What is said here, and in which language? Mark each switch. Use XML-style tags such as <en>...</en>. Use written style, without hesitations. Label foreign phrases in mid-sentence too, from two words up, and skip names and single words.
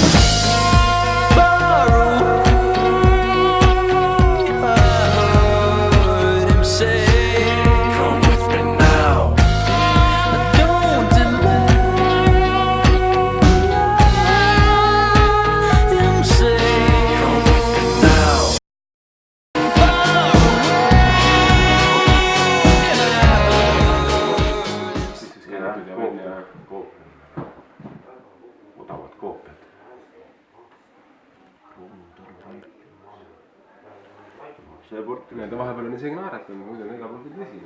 <en>Far away, I heard him say, come with me now. Don't deny him say, come with me now.</en> <et>Odavad koopiad. See porti nende vahepeal on isegi naeratanud, muidu on iga pool küll vesi.</et>